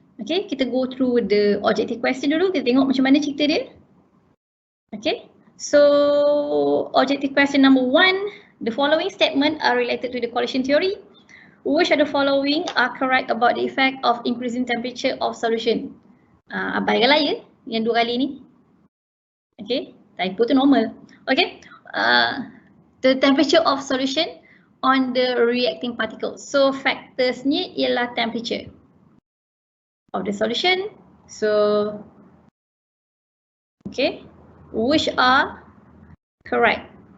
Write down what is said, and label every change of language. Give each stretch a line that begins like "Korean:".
Malay: Okay, kita go through the objective question dulu. Kita tengok macam mana cerita dia.
English: Okay, so objective question number 1. The following statement are related to the correlation theory. Which of the following are correct about the effect of increasing temperature of solution?
Malay: Abai ke laya yang 2 kali ni? Okay, typo tu normal.
English: Okay, the temperature of solution on the reacting particles.
Malay: So factorsnya ialah temperature of the solution.
English: So, okay, which are correct?